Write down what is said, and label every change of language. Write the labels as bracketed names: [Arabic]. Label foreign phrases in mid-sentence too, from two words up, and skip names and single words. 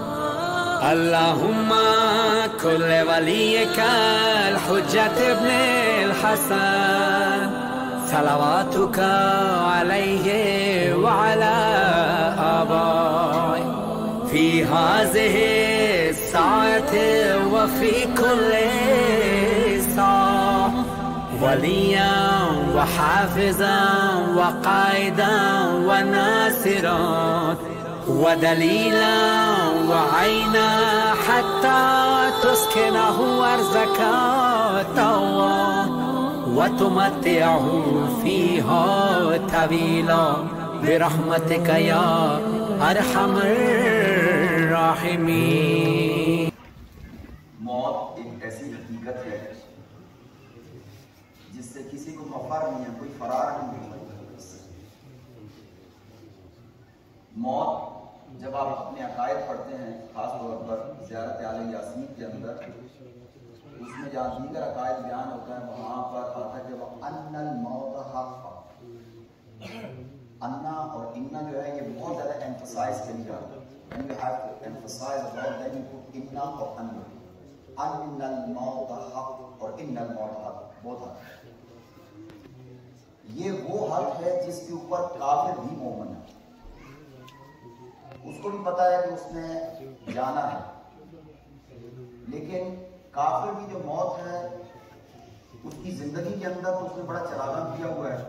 [Arabic] اللهم كل لوليك الحجة ابن الحسن صلواتك عليه وعلى آبائه في هذه الساعة وفي كل ساعة وليا وحافظا وقائدا وناصرا ودليلا وعينا حتى تسكنه أرضك طوعا وتمتعه فيها طويلا برحمتك يا أرحم الراحمين. [Urdu] موت ایک ایسی حقیقت ہے جس سے کسی کو مفر نہیں ہے، کوئی فرار نہیں ہے. موت جب آپ اپنے عقائد پڑھتے ہیں، خاص طور پر زیارت آل یاسین کے اندر، اس میں جہاں دیگر عقائد بیان ہوتا ہے وہاں پر آتا ہے کہ وہ [Arabic] أن الموت حق. [Urdu] أنا اور إنا جو ہے یہ بہت زیادہ ایمفسائز کری جاتی ہے. [English] When you have to emphasize about then you put inna or anna. [Arabic] أن الموت حق [Urdu] اور [Arabic] إن الموت حق [Urdu] بہت حق. یہ وہ حق ہے جس کے اوپر کافر بھی مومن ہے، اس کو بھی پتا ہے کہ اس نے جانا ہے، لیکن کافر کی جو موت ہے اس کی زندگی کے اندر تو اس نے بڑا چراغاں کیا ہوا ہے.